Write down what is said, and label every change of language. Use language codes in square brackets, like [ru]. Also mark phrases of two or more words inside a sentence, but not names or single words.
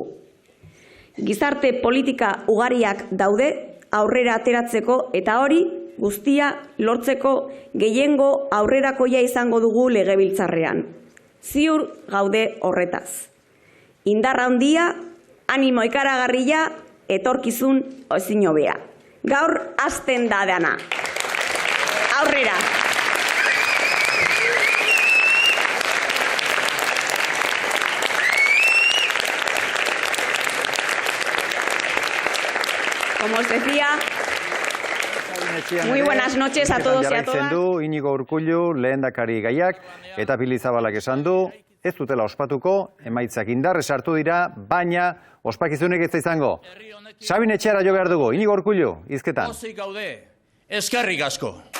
[eu] Gizarte politika ugariak daude aurrera ateratzeko eta hori guztia lortzeko gehiengo aurrerakoia izango dugu legebiltzarrean. Ziur gaude horretaz. Indarra handia, animo ikaragarria, etorkizun ezin hobea. Gaur hasten da dana. Aurrera! [es] Como os decía, muy buenas noches a todos y a todas. [eu] Du Inigo Urkullu lehendakari gaiak eta Pili Zabalak esan du, ez dutela ospatuko, emaitzak indarrez hartu dira, baina ospakizunek ez da izango. Sabin Etxeara jo behar dugu, Inigo Urkullu, hizketan. Pozik gaude, eskerrik asko.